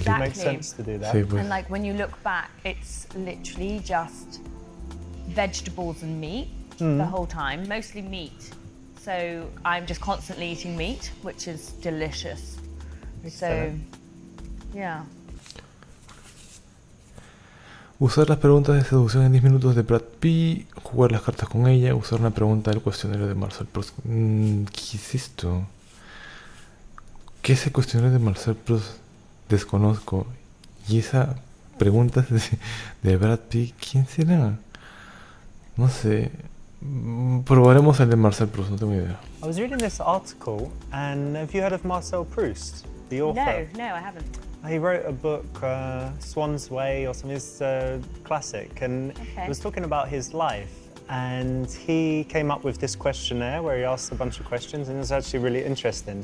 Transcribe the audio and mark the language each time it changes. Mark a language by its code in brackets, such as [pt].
[en] Exactly. sense to do that. [es] Sí, pues. [en] And like when you look back, it's literally just vegetables and meat. the whole time, mostly meat. So I'm just constantly eating meat, which is delicious. So, yeah. [es] Usar las preguntas de seducción en 10 minutos de Brad Pitt, jugar las cartas con ella, usar una pregunta del cuestionario de Marcel Proust. ¿Qué es esto? ¿Qué es el cuestionario de Marcel Proust? Desconozco. Y esa pregunta de Brad Pitt, ¿quién será? No sé. Probaremos el de Marcel Proust, no tengo idea. [en] I was reading this article, and have you heard of Marcel Proust, the author? No, I haven't. He wrote a book, Swan's Way or something, it's a classic, and it was talking about his life. And he came up with this questionnaire where he asked a bunch of questions, and it was actually really interesting.